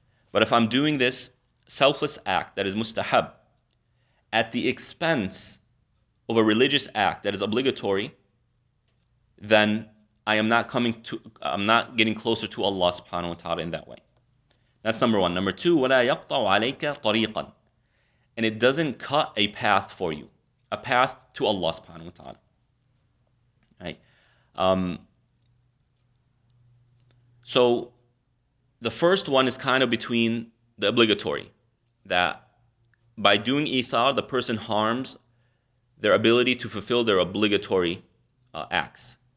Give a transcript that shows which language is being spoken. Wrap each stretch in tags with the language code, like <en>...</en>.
<en>But if I'm doing this selfless act that is mustahab at the expense of a religious act that is obligatory, then I'm not getting closer to Allah subhanahu wa ta'ala in that way. That's number one. Number two,</en> <ar>وَلَا يَقْطَعُ عَلَيْكَ طَرِيقًا.</ar> <en>And it doesn't cut a path for you, a path to Allah subhanahu wa ta'ala. Right? So the first one is kind of between the obligatory, that by doing ithar, the person harms their ability to fulfill their obligatory acts.</en>